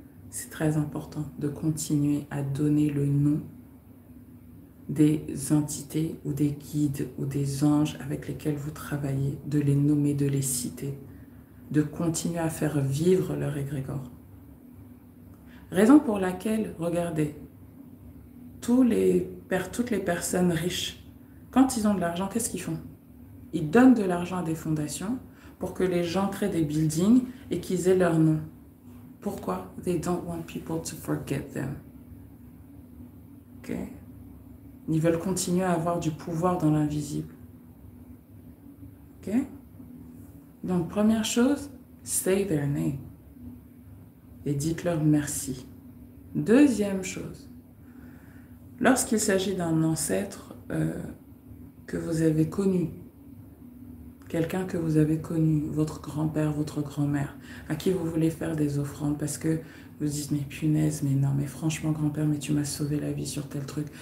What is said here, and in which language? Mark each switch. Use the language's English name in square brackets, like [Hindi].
[French] C'est très important de continuer à donner le nom des entités ou des guides ou des anges avec lesquels vous travaillez, de les nommer, de les citer, de continuer à faire vivre leur égrégore. Raison pour laquelle, regardez, toutes les personnes riches, quand ils ont de l'argent, qu'est-ce qu'ils font? Ils donnent de l'argent à des fondations pour que les gens créent des buildings et qu'ils aient leur nom. Pourquoi? [English] They don't want people to forget them. [French] Ok? Ils veulent continuer à avoir du pouvoir dans l'invisible. Ok? Donc, première chose, [English] say their name. [French] Et dites-leur merci. Deuxième chose, lorsqu'il s'agit d'un ancêtre que vous avez connu, quelqu'un que vous avez connu, votre grand-père, votre grand-mère, à qui vous voulez faire des offrandes parce que vous dites, mais punaise, mais non, mais franchement, grand-père, mais tu m'as sauvé la vie sur tel truc.